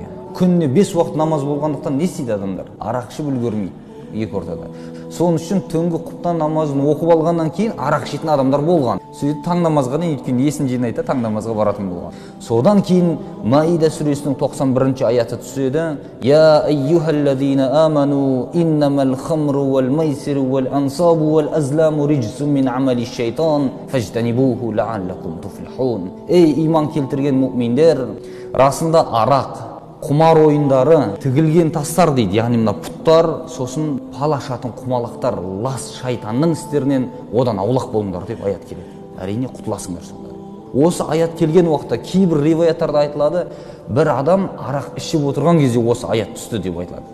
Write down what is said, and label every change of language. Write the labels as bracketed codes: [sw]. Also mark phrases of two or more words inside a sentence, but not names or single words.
[kk] Күніне 5 уақыт намаз болғандықтан не істейді адамдар? Арақ ішіп үлгермейді екі ортада. Соның үшін түнгі құптан намазын оқып алғаннан кейін арақ ішетін адамдар болған. Сөйтіп таң намазға дейін өйткені есін жинайды, таң намазға баратын болған. Содан кейін Маида сүресінің 91-ші аяты түседі. [ar] يا أيها الذين آمنوا إنما الخمر والميسر والأنصاب والأزلام رجس من عمل الشيطان فاجتنبوه لعلكم تفلحون. [kk] Ей иман келтірген мұъминдер, расында арақ, құмар ойындары тігілген тастар дейді, яғни мына пұттар, сосын палашатын құмалақтар, лас шайтанның істерінен одан аулақ болыңдар деп аят келеді. Әрине құтыласыңдар сонда. Осы аят келген уақытта кейбір риwаяттарда айтылады, бір адам арақ ішіп отырған кезде осы аят түсті деп айтылады.